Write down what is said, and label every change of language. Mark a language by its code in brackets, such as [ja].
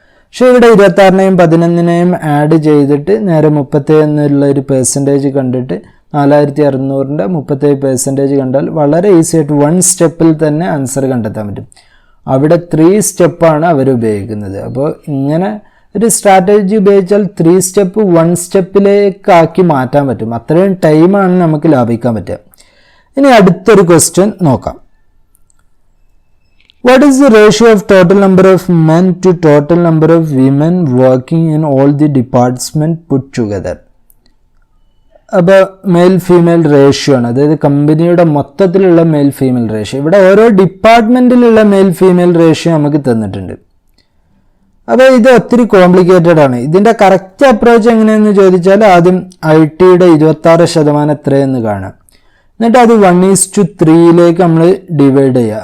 [ml] പക്ഷേ ഇവിടെ 26-നെയും 11-നെയും ആഡ് ചെയ്തിട്ട് നേരെ 37 എന്നുള്ള ഒരു പെർസെൻറ്റേജ് കണ്ടിട്ട് 4600-ന്റെ 37% കണ്ടാൽ വളരെ ഈസി ആയിട്ട് 1 സ്റ്റെപ്പിൽ തന്നെ ആൻസർ കണ്ടെത്താൻ പറ്റും. അവിടെ 3 സ്റ്റെപ്പാണ് അവർ ഉപയോഗിക്കുന്നത്. അപ്പോൾ ഇങ്ങനെ ഒരു സ്ട്രാറ്റജി ഉപയോഗിച്ചാൽ 3 സ്റ്റെപ്പ് 1 സ്റ്റെപ്പിലേക്കാക്കി മാറ്റാൻ പറ്റും. അത്രയും ടൈമാണ് നമുക്ക് ലാഭിക്കാൻ പറ്റുക. ഇനി അടുത്തൊരു ക്വസ്റ്റ്യൻ നോക്കാം. [en] What is the ratio of total number of men to total number of women working in all the departments put together? [ml] അപ്പോൾ മെയിൽ ഫീമെയിൽ റേഷ്യോ ആണ്, അതായത് കമ്പനിയുടെ മൊത്തത്തിലുള്ള മെയിൽ ഫീമെയിൽ റേഷ്യോ. ഇവിടെ ഓരോ ഡിപ്പാർട്ട്മെൻറ്റിലുള്ള മെയിൽ ഫീമെയിൽ റേഷ്യോ നമുക്ക് തന്നിട്ടുണ്ട്. അപ്പോൾ ഇത് ഒത്തിരി കോംപ്ലിക്കേറ്റഡ് ആണ്. ഇതിൻ്റെ കറക്റ്റ് അപ്രോച്ച് എങ്ങനെയെന്ന് ചോദിച്ചാൽ ആദ്യം IT-യുടെ 26% എത്രയെന്ന് കാണാം, എന്നിട്ട് അത് 1:3 നമ്മൾ ഡിവൈഡ് ചെയ്യുക.